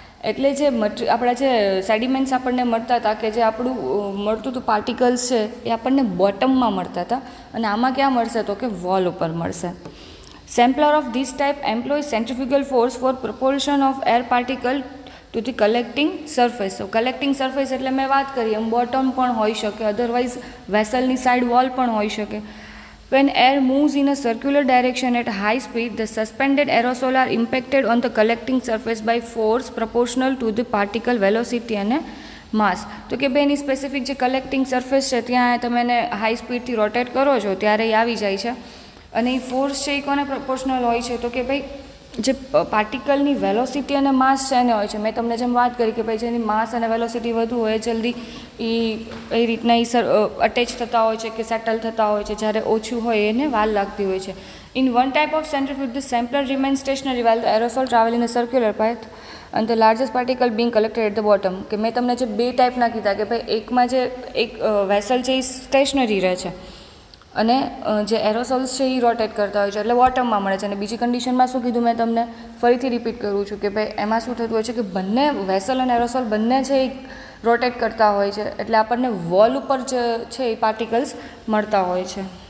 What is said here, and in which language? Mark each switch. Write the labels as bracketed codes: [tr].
[gu] એટલે જે આપણા જે સેડિમેન્ટ્સ આપણને મળતા હતા કે જે આપણું મળતું હતું પાર્ટિકલ્સ છે એ આપણને બોટમમાં મળતા હતા અને આમાં ક્યાં મળશે તો કે વોલ ઉપર મળશે. [en] Sampler of this type employ centrifugal force for propulsion of air particle to the collecting surface. [gu] તો કલેક્ટિંગ સરફેસ એટલે મેં વાત કરી એમ બોટમ પણ હોઈ શકે, અધરવાઇઝ વેસલની સાઈડ વોલ પણ હોઈ શકે. [en] When air moves in a circular direction at high speed, the suspended aerosol are impacted on the collecting surface by force proportional to the particle velocity [gu] અને માસ. તો કે ભાઈ એની સ્પેસિફિક જે કલેક્ટિંગ સરફેસ છે ત્યાં તમે એને હાઈ સ્પીડથી રોટેટ કરો છો ત્યારે એ આવી જાય છે અને એ ફોર્સ છે એ કોને પ્રપોર્શનલ હોય છે તો કે ભાઈ જે પાર્ટિકલની વેલોસિટી અને માસ છે એને હોય છે. મેં તમને જેમ વાત કરી કે ભાઈ જેની માસ અને વેલોસિટી વધુ હોય જલ્દી એ રીતના અટેચ થતા હોય છે કે સેટલ થતા હોય છે, જ્યારે ઓછું હોય એને વાર લાગતી હોય છે. [en] In one type of centrifuge the sampler remain stationary while the aerosol travel in a circular path and the largest particle being collected at the bottom. [gu] કે મેં તમને જે બે ટાઈપના કીધા કે ભાઈ એકમાં જે એક વેસલ છે એ સ્ટેશનરી રહે છે અને જે એરોસોલ્સ છે એ રોટેટ કરતા હોય છે એટલે બોટમમાં મળે છે. અને બીજી કન્ડિશનમાં શું કીધું મેં તમને ફરીથી રિપીટ કરું છું કે ભાઈ એમાં શું થતું હોય છે કે બંને વેસલ અને એરોસોલ બંને છે એ રોટેટ કરતા હોય છે એટલે આપણને વોલ ઉપર જે છે એ પાર્ટિકલ્સ મળતા હોય છે.